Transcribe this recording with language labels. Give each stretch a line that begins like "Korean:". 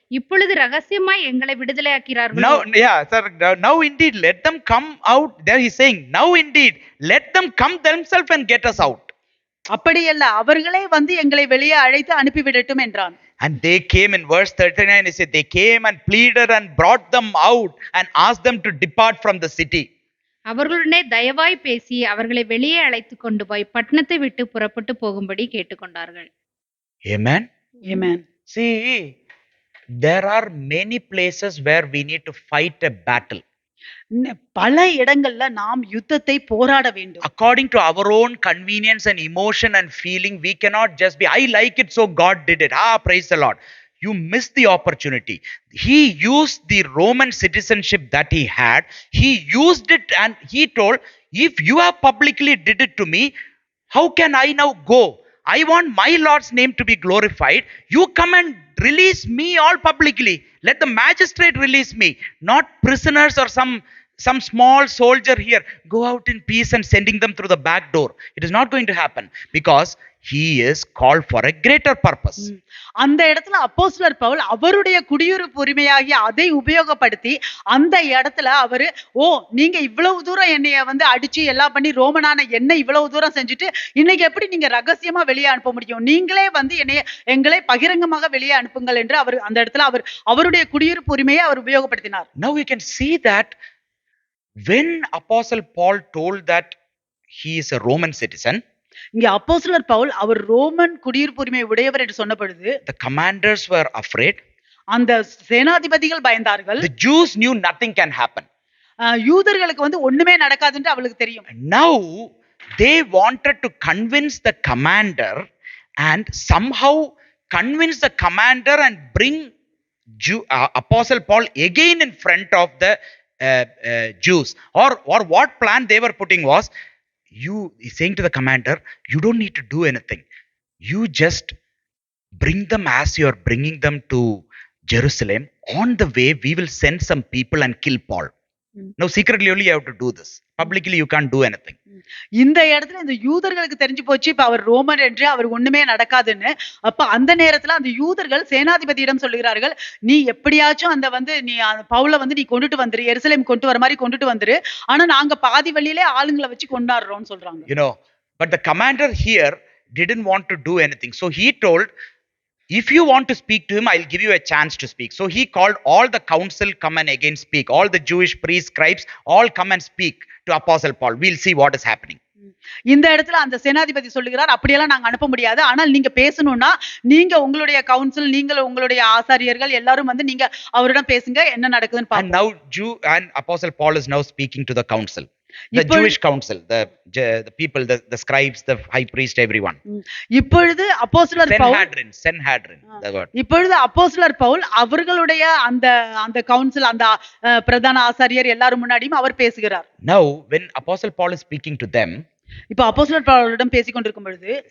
Tamil: இப்பொழுது ரகசியமாய் எங்களை விடுதலையாக்கிறார்கள்.
English: Now indeed let them come out. There he is saying, now indeed let them come themselves and get us out.
Tamil: அப்படியல்ல, அவர்களே வந்து எங்களை வெளியே அழைத்து அனுப்பிவிடட்டும் என்றான்.
English: And they came in verse 39, he said, they came and pleaded and brought them out and asked them to depart from the city.
Tamil: அவர்களுடனே தயவாய் பேசி அவர்களை வெளியே அழைத்து கொண்டு போய் பட்டணத்தை விட்டு புறப்பட்டு போகும்படி கேட்டுக்கொண்டார்கள்.
English: Amen. Amen. See, there are many places where we need to fight a battle.
Tamil: பல இடங்கள்ல நாம் யுத்தத்தை போராட வேண்டும்.
English: According to our own convenience and emotion and feeling, we cannot just be, I like it so God did it. Praise the Lord. You missed the opportunity. He used the Roman citizenship that he had. He used it and he told, if you have publicly did it to me, how can I now go? I want my Lord's name to be glorified. You come and release me all publicly. Let the magistrate release me, not prisoners or some small soldier here. Go out in peace and sending them through the back door. It is not going to happen because he is called for a greater purpose.
Tamil: அந்த இடத்துல அப்போஸ்தலர் பவுல் அவருடைய குடியிருப்பு உரிமையாகிய அதை உபயோகப்படுத்தி அந்த இடத்துல அவரு நீங்க இவ்வளவு தூரம் என்னைய வந்து அடிச்சு எல்லாம் பண்ணி ரோமனான என்ன இவ்வளவு தூரம் செஞ்சுட்டு இன்னைக்கு எப்படி நீங்க ரகசியமா வெளியே அனுப்ப முடியும்? நீங்களே வந்து எங்களை பகிரங்கமாக வெளியே அனுப்புங்கள் என்று அவர் அந்த இடத்துல அவருடைய குடியிருப்பு உரிமையை அவர் உபயோகப்படுத்தினார்.
English: Now we can see that when Apostle Paul told that he is a Roman citizen,
Tamil: இங்க அப்போஸ்தலர் பவுல் அவர் ரோமன் குடியிருப்பு உரிமை உடையவர் என்று சொன்ன பொழுது
English: the commanders were afraid.
Tamil: அந்த சேனாதிபதிகள் பயந்தார்கள்.
English: The Jews knew nothing can happen.
Tamil: யூதர்களுக்கு வந்து ஒண்ணுமே நடக்காதுன்னு அவளுக்கு தெரியும்.
English: Now they wanted to convince the commander and somehow convince the commander and bring Apostle Paul again in front of the Jews. Or what plan they were putting was, saying to the commander, you don't need to do anything. You just bring them as you are bringing them to Jerusalem. On the way, we will send some people and kill Paul. Now secretly only you have to do this. Publicly you can't do anything.
Tamil: இந்த இடத்துல இந்த யூதர்களுக்கு தெரிஞ்சு போச்சு இப்ப அவர் ரோமர் என்று அவர் ஒண்ணுமே நடக்காதுன்னு. அப்ப அந்த நேரத்துல அந்த யூதர்கள் சேனாதிபதியிடம் சொல்லுகிறார்கள், நீ எப்படியாச்சும் அந்த வந்து நீ பவுல வந்து நீ கொண்டுட்டு வந்துரு, எருசலேம் கொண்டு வர மாதிரி கொண்டுட்டு வந்துரு, ஆனா நாங்க பாதி வழியிலே ஆளுங்களை வச்சு கொண்டாடுறோம்னு சொல்றாங்க.
English: But the commander here didn't want to do anything. So he told, if you want to speak to him, I'll give you a chance to speak. So he called all the council, come and again speak. All the Jewish priests, scribes, all come and speak to Apostle Paul. We'll see what is happening.
Tamil: இந்த இடத்துல அந்த சேனாதிபதி சொல்லுகிறார், அப்படியெல்லாம் நாங்க அனுப்ப முடியாது, ஆனால் நீங்க பேசணும்னா நீங்க உங்களுடைய கவுன்சில், நீங்கள் உங்களுடைய ஆசாரியர்கள் எல்லாரும் வந்து நீங்க அவரிடம் பேசுங்க, என்ன நடக்குதுன்னு பாருங்க.
English: And now and Apostle Paul is now speaking to the council. The Jewish council, the people, the scribes, the high priest, everyone.
Tamil: இப்பொழுது அப்போஸ்தலர் பவுல்
English: Sanhedrin, the word.
Tamil: இப்பொழுது அப்போஸ்தலர் பவுல் அவர்களுடைய அந்த கவுன்சில், அந்த பிரதான ஆசாரியர் எல்லாரும் முன்னாடியும் அவர் பேசுகிறார்.
English: Now when Apostle Paul is speaking to them,
Tamil: இப்போ அப்போஸ்தலர் பவுலிடம் பேசிக் கொண்டிருக்கும் பொழுது